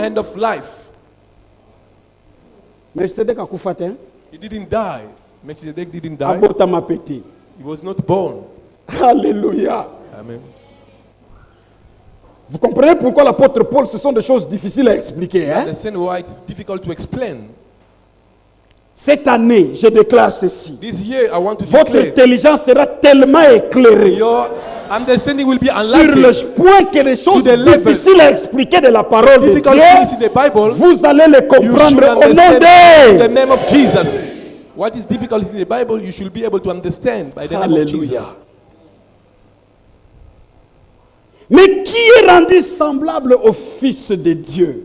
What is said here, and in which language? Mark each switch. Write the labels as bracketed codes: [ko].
[en] end of life. [ln] Melchisedec a kufa te, [en] He didn't die. Melchizedek didn't die. [ln] abota ma petit. [en] He was not born. Alléluia. Amen. [fr] Vous comprenez pourquoi l'apôtre Paul, ce sont des choses difficiles à expliquer. Hein? [en] Understand why it's difficult to explain. [fr] Cette année, je déclare ceci. [en] This year, I want to [fr] Votre [en] declare [fr] intelligence sera tellement éclairée [en] your understanding will be [fr] sur [en] enlightened. [fr] le point que les choses [en] To the level. [fr] difficiles à expliquer de la parole de [en] Difficult things in [fr] Dieu, [en] the Bible, [fr] vous allez les [en] you should [fr] comprendre au nom [en] understand in the [fr] de... [en] name of Jesus. What is difficult in the Bible, you should be able to understand by the name of Alléluia. Jesus. [fr] Mais qui est rendu semblable au Fils de Dieu?